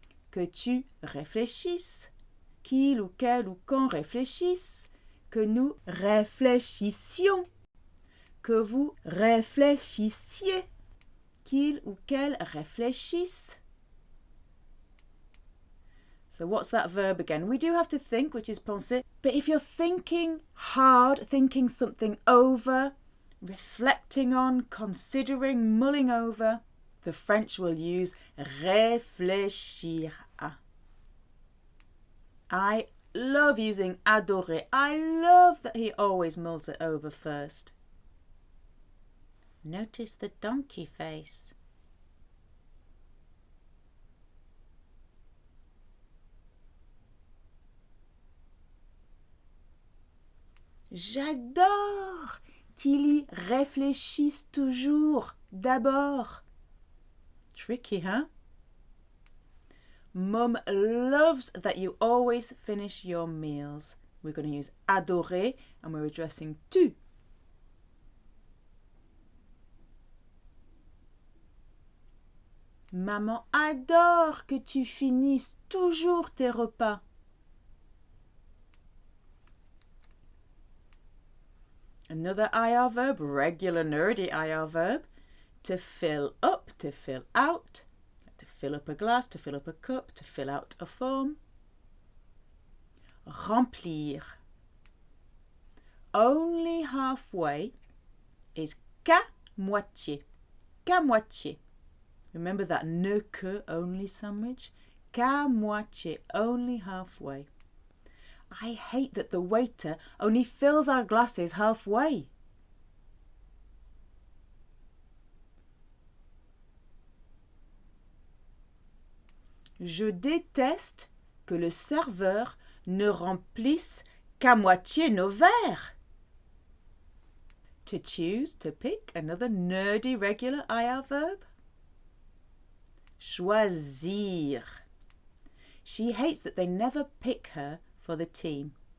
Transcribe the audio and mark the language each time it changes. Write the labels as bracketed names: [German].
[French] Que tu réfléchisses. Qu'il ou quel ou qu'on réfléchisse. Que nous réfléchissions. Que vous réfléchissiez. Qu'il ou qu'elle réfléchisse. [English] So what's that verb again? We do have to think, which is penser. But if you're thinking hard, thinking something over, reflecting on, considering, mulling over, the French will use [French] réfléchir à. [English] I love using adorer. I love that he always mulls it over first. Notice the donkey face. [French] J'adore qu'il y réfléchisse toujours, d'abord. [English] Tricky, huh? Mum loves that you always finish your meals. We're going to use adorer and we're addressing tu. [French] Maman adore que tu finisses toujours tes repas. [English] Another IR verb, regular nerdy IR verb, to fill up, to fill out, to fill up a glass, to fill up a cup, to fill out a form. [French] Remplir. [English] Only halfway is [French] qu'à moitié. Qu'à moitié. [English] Remember that ne que only sandwich? [French] Qu'à moitié, [English] only halfway. I hate that the waiter only fills our glasses halfway. [French] Je déteste que le serveur ne remplisse qu'à moitié nos verres. [English] To choose, to pick, another nerdy regular IR verb. Choisir. She hates that they never pick her for the team.